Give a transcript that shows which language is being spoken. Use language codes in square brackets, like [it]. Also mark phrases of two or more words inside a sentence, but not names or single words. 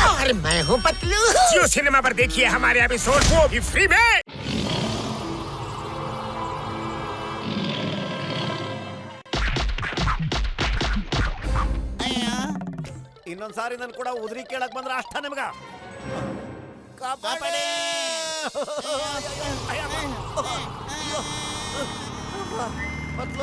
[hi] अरे मैं हूँ पतलू। जियो सिनेमा पर देखिए हमारे एपिसोड, वो भी फ्री में। [kn] ಇನ್ನೊಂದ್ಸಾರಿ ನನ್ ಕೂಡ ಉದ್ರಿ ಕೇಳಕ್ ಬಂದ್ರ ಅಷ್ಟ ನಿಮ್ಗ ಕಾಪಾಡಿ. ಪತ್ಲು,